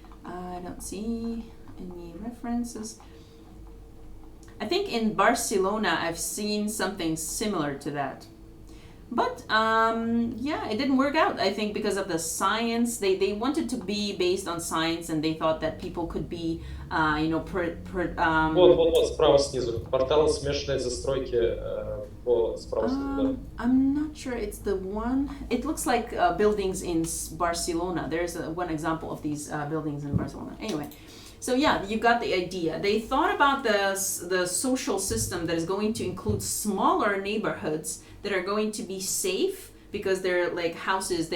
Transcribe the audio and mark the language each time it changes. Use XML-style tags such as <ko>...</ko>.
<en>I don't see any references. I think in Barcelona I've seen something similar to that. But yeah, it didn't work out. I think because of the science, they wanted to be based on science, and they thought that people could be,</en> <ru>Вот, справа снизу. Портал смешанной застройки справа снизу.</ru> <en>I'm not sure it's the one. It looks like buildings in Barcelona. There's one example of these buildings in Barcelona. Anyway, so yeah, you got the idea. They thought about the social system that is going to include smaller neighborhoods that are going to be safe, because they're like houses.</en>